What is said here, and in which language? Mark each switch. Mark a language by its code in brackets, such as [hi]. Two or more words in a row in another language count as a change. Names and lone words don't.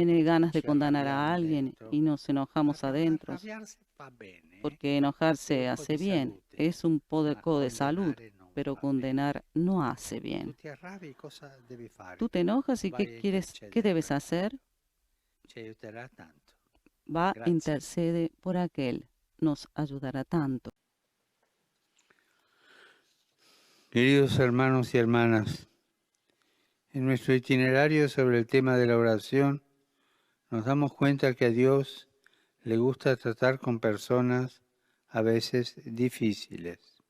[es] viene ganas de [it] ci [es] condenar a [it] arrabbiamo [es] alguien [it] dentro. [es] y nos enojamos adentro, [it] Arrabbiarsi fa bene, [es] porque enojarse [it] un po' [es] hace [it] di [es] bien, [it] salute, [es] es un [it] ma [es] poco de salud, [it] condannare non [es] pero [it] va bene. [es] condenar no hace [it] Tu [es] bien. [it] ti arrabbi, cosa devi fare? [es] Tú te enojas y [it] Vai a [es] ¿qué quieres, qué [it] intercedere [es] debes [it] per [es] hacer? [it] lui. Ci aiuterà tanto. [es] Va, [it] Grazie. [es] intercede por aquel, nos ayudará tanto. Queridos hermanos y hermanas, en nuestro itinerario sobre el tema de la oración, nos damos cuenta que a Dios le gusta tratar con personas a veces difíciles.